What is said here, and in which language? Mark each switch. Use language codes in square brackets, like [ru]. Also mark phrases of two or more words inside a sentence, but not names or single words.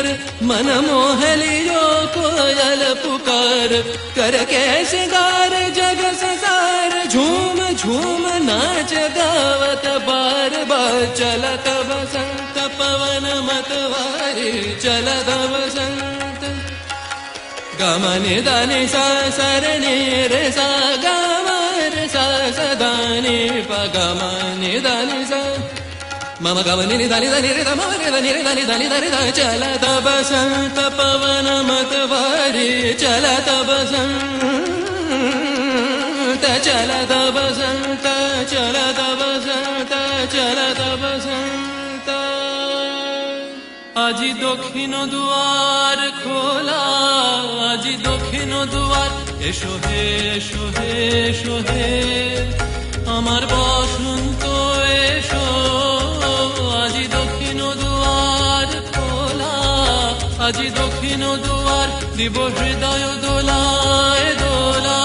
[hi] मन मोहलियो कोयल पुकार, करके सिंगार जग संसार झूम झूम नाच गावत बार बार। चलत बसंत पवन मतवारी, चलत बसंत गमनि दानि सा सरनि रे सा गमर सा सदानि प गमनि दानि सा मम गमनि दानि दानि रे मम रे दानि रे दानि दानि दानि दा। चलत बसंत पवन मतवारी, चलत बसंत, चलत बसंत, चलत बसंत, चलत बसंत। [bn] আজি দক্ষিণ দুয়ার খোলা, আজি দক্ষিণ দুয়ার, এসো হে এসো হে এসো হে আমার বসন্ত এসো। আজি দক্ষিণ দুয়ার খোলা, আজি দক্ষিণ দুয়ার, দিব হৃদয় দোলায় দোলা।